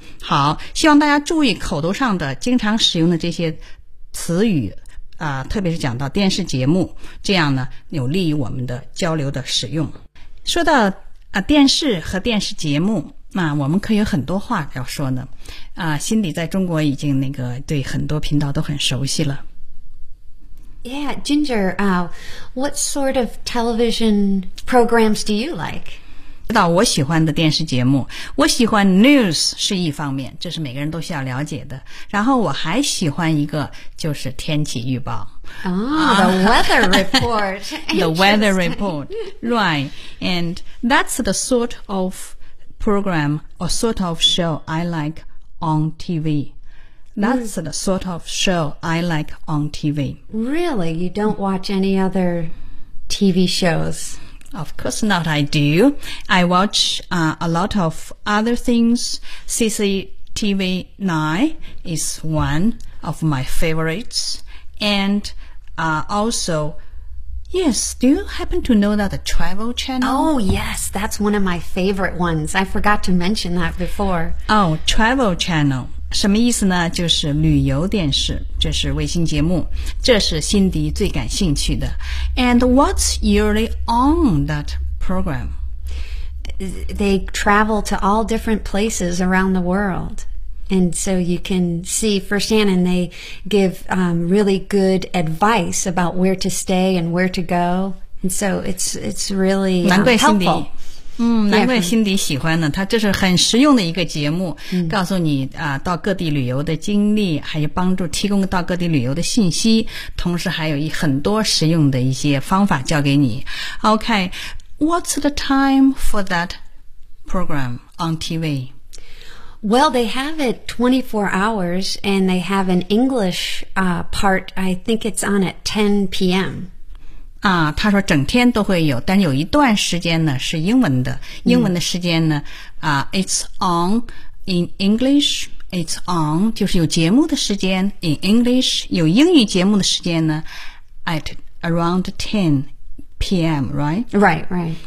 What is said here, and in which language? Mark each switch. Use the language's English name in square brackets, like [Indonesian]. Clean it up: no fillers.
[Chinese] 好，希望大家注意口头上的经常使用的这些词语啊，特别是讲到电视节目，这样呢有利于我们的交流的使用。说到啊电视和电视节目。那我们可以有很多话要说呢，啊，辛迪在中国已经那个对很多频道都很熟悉了。 [English] Yeah, Ginger, what sort of television programs do you like? [Chinese] 知道我喜欢的电视节目，我喜欢 news 是一方面，这是每个人都需要了解的。然后我还喜欢一个就是天气预报。 [English] The weather report. The weather report, right? And that's the sort of program or sort of show I like on TV. That's the sort of show I like on TV. Really? You don't watch any other TV shows? Of course not, I do. I watch a lot of other things. CCTV 9 is one of my favorites. And also... Yes, do you happen to know that the Travel Channel? Oh, yes, that's one of my favorite ones. I forgot to mention that before. [Chinese] Oh, Travel Channel, 什么意思呢？就是旅游电视，这是卫星节目，这是辛迪最感兴趣的。 [English] And what's usually on that program? They travel to all different places around the world. And so you can see firsthand, and they give really good advice about where to stay and where to go. And so it's really [Chinese] 难怪 [English] helpful. [Chinese] 难怪辛迪喜欢呢，他这是很实用的一个节目，告诉你啊，到各地旅游的经历，还有帮助提供到各地旅游的信息，同时还有很多实用的一些方法教给你。 [English] OK, What's the time for that program on TV? Well, they have it 24 hours, and they have an English, part. I think it's on at 10 p.m. [Chinese] 啊，他说整天都会有，但是有一段时间呢是英文的。英文的时间呢， [English] it's on in English. It's on [Chinese] 就是有节目的时间 [English] in English. [Chinese] 有英语节目的时间呢 [English] at around 10. P.M. Right.